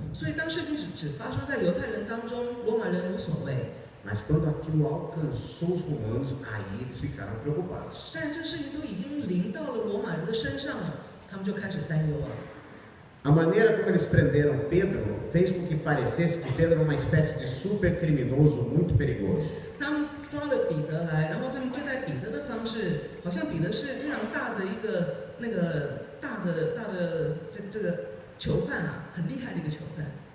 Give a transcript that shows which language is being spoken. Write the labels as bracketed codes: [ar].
[zh] 所以当事情只发生在犹太人当中，罗马人无所谓。 [pt] Mas quando aquilo alcançou os romanos, aí eles ficaram preocupados. [zh] 但这事情都已经临到了罗马人的身上了，他们就开始担忧了。 [pt] A maneira como eles prenderam Pedro fez com que parecesse que Pedro era uma espécie de super criminoso muito perigoso. [zh] 他们抓了彼得来，然后他们对待彼得的方式，好像彼得是非常大的一个大的这个囚犯啊，很厉害的一个囚犯。